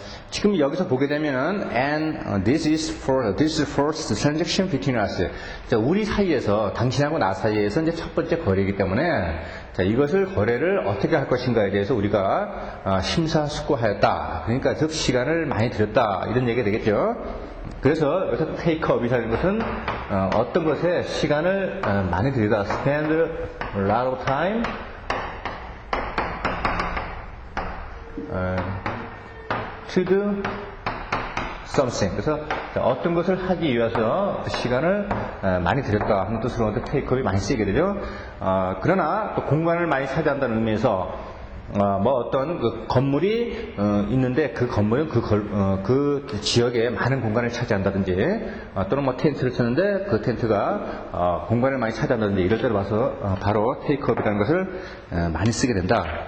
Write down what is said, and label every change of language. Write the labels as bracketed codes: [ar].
[ko] 지금 여기서 보게 되면은 [en] and this is first transaction between us. [ko] 자, 우리 사이에서 당신하고 나 사이에서 이제 첫 번째 거래이기 때문에 자, 이것을 거래를 어떻게 할 것인가에 대해서 우리가 심사숙고하였다. 그러니까 즉 시간을 많이 들였다 이런 얘기가 되겠죠. 그래서 여기서 take up이라는 것은 어떤 것에 시간을 많이 들이다. [en] spend a lot of time to do something. [ko] 그래서 어떤 것을 하기 위해서 시간을 많이 들였다 하는 뜻으로 take up이 많이 쓰이게 되죠. 그러나 또 공간을 많이 차지한다는 의미에서 뭐 어떤 그 건물이 있는데 그 건물은 그 지역에 많은 공간을 차지한다든지 또는 뭐 텐트를 쳤는데 그 텐트가 공간을 많이 차지한다든지 이럴 때로 봐서 바로 take up이라는 것을 많이 쓰게 된다.